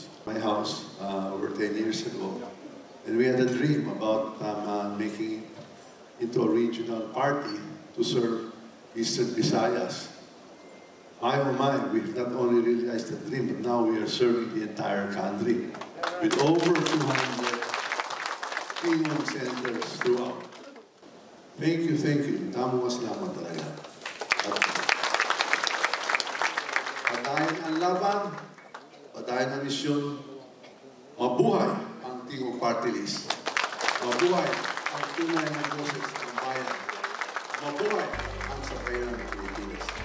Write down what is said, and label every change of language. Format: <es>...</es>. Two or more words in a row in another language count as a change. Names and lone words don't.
<en>My house over 10 years ago, and we had a dream about making it into a regional party to serve Eastern Visayas. My oh my, we've not only realized the dream, but now we are serving the entire country with over 200 Tiyog centers throughout. Thank you, thank you.</en> <war>Damo mas salamat talaga.</war> <tl>Patayin ang laban, patayin ang misyon, mabuhay ang Tiyog Party List. Mabuhay ang tunay na boses ng bayan. Mabuhay ang sakayan ng Pilipinas.</tl>